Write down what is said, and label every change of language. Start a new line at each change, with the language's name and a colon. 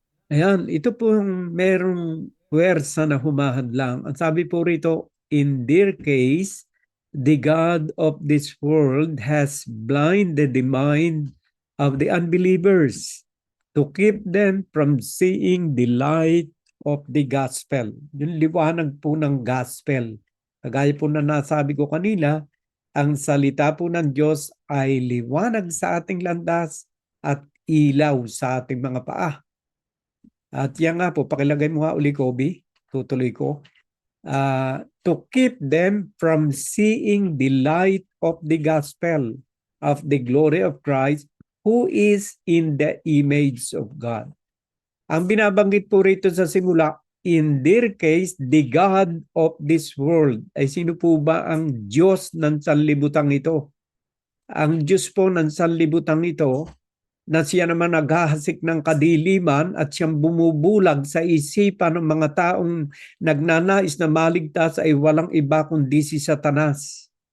Filipino: Ayan, ito pong merong puwersa na humahadlang. Ang sabi po rito,
English: in their case, the God of this world has blinded the mind of the unbelievers to keep them from seeing the light of the gospel.
Filipino: Yung liwanag po ng gospel. Kagaya po na nasabi ko kanina, ang salita po ng Diyos ay liwanag sa ating landas at ilaw sa ating mga paa. At yan nga po, pakilagay mo nga uli, Kobe, tutuloy ko.
English: To keep them from seeing the light of the gospel of the glory of Christ, who is in the image of God.
Filipino: Ang binabanggit po rito sa simula,
English: in their case, the God of this world.
Filipino: Ay sino po ba ang Diyos ng sanlibutan ito? Ang Diyos po ng sanlibutan ito, na siya naman naghahasik ng kadiliman at siyang bumubulag sa isipan ng mga taong nagnanais na maligtas ay walang iba kundi si Satanas.